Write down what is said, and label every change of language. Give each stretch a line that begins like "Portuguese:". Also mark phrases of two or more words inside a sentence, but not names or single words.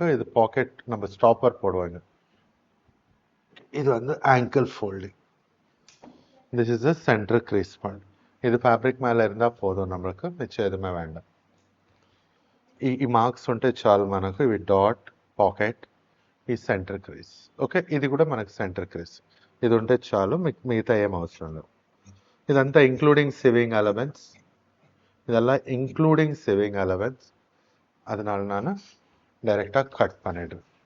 Tamil: இது பாக்கெட் நம்ம ஸ்டாப்பர் போடுவாங்க. இது வந்து
English: angle folding. This is the center crease point.
Tamil: இது ఫ్యాబ్రిక్ மேலே இருந்தால் போதும், நம்மளுக்கு மிச்சம் எதுவுமே வேண்டாம்.
Telugu: ఈ మార్క్స్ ఉంటే చాలు మనకు. ఇవి డాట్, పాకెట్, ఈ
English: center crease.
Telugu: ఓకే, ఇది కూడా మనకు
English: center crease.
Telugu: ఇది ఉంటే చాలు, మీకు మిగతా ఏం అవసరం లేదు. ఇదంతా
English: including sewing elements,
Tamil: இதெல்லாம்
English: including sewing allowance.
Tamil: அதனால நான் டைரெக்டாக கட் பண்ணிடுறேன்.